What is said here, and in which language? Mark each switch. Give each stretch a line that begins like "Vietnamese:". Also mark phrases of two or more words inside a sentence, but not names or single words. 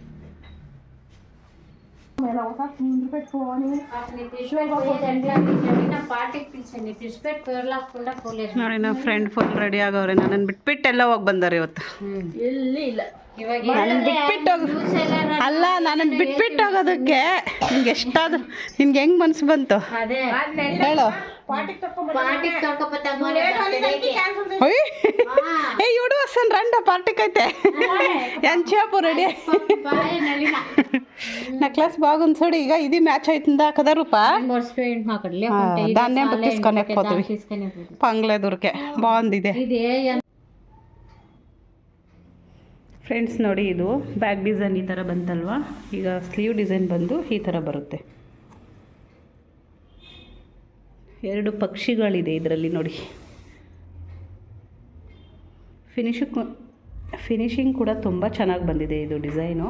Kannada: ನೋಡಿ ನಮ್ಮ ಫ್ರೆಂಡ್
English: full ready
Kannada: ಆಗವ್ರೆ. ನನ್ನನ್ನು ಬಿಟ್ಬಿಟ್ಟು ಎಲ್ಲ ಹೋಗಿ ಬಂದಾರೆ ಇವತ್ತು. ಅಲ್ಲ, ನನ್ನನ್ನು ಬಿಟ್ಬಿಟ್ಟು ಹೋಗೋದಕ್ಕೆ ನಿನ್ಗೆ ಎಷ್ಟಾದ್ರು, ನಿನ್ಗೆ ಹೆಂಗ್ ಮನ್ಸು ಬಂತು ಹೇಳು.
Telugu: ఏ చూడు వస్తాను రండి పార్టీకి అయితే ఎంతసేపు రెడీ నెక్లెస్ బాగుంది చూడు. ఇక ఇది మ్యాచ్ అవుతుందా కదా రూపా, దాన్నే తీసుకొని పోతుంది పంగ్లే దొరికే బాగుంది ఇదే.
Kannada: ಫ್ರೆಂಡ್ಸ್ ನೋಡಿ, ಇದು
English: back design
Kannada: ಈ ಥರ ಬಂತಲ್ವಾ. ಈಗ
English: sleeve design
Kannada: ಬಂದು ಈ ಥರ ಬರುತ್ತೆ. 2 ಪಕ್ಷಿಗಳಿದೆ ಇದರಲ್ಲಿ ನೋಡಿ. ಫಿನಿಶಿಂಗ್ ಕೂಡ ತುಂಬ ಚೆನ್ನಾಗಿ ಬಂದಿದೆ ಇದು ಡಿಸೈನು.